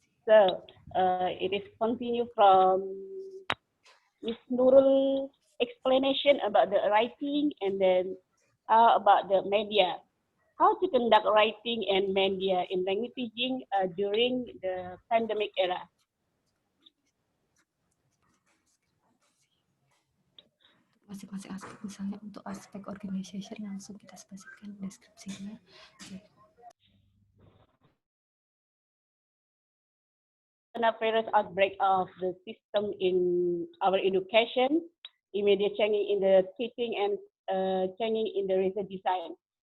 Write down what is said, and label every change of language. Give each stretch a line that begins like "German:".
English: So it is continue from Miss Nurul explanation about the writing and then about the media. How to conduct writing and media in language teaching during the pandemic era.
Indonesian: Masing-masing aspek, misalnya untuk aspek organization langsung kita spesifikkan deskripsinya.
English: Coronavirus outbreak of the system in our education, immediate changing in the teaching and changing in the research design.